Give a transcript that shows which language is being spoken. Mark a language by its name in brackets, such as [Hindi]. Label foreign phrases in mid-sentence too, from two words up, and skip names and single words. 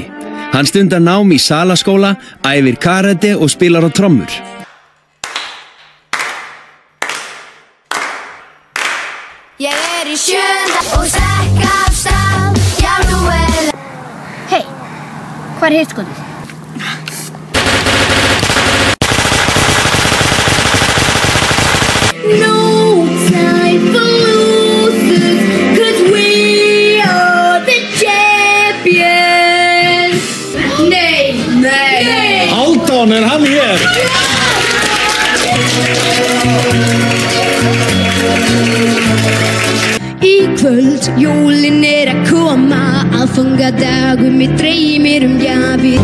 [Icelandic] Hann stundar nám í Salaskóla, æfir karate og spilar á trommur. Ég í 7. og sekk af stað, já nú Hei, hvað hitt skotið? [English] No time for losers, 'cause we are the champions. [Icelandic] Nei. Hálfdán, hann hér? Í kvöld, jólin að koma, aðfangadag mig dreymir gjafir.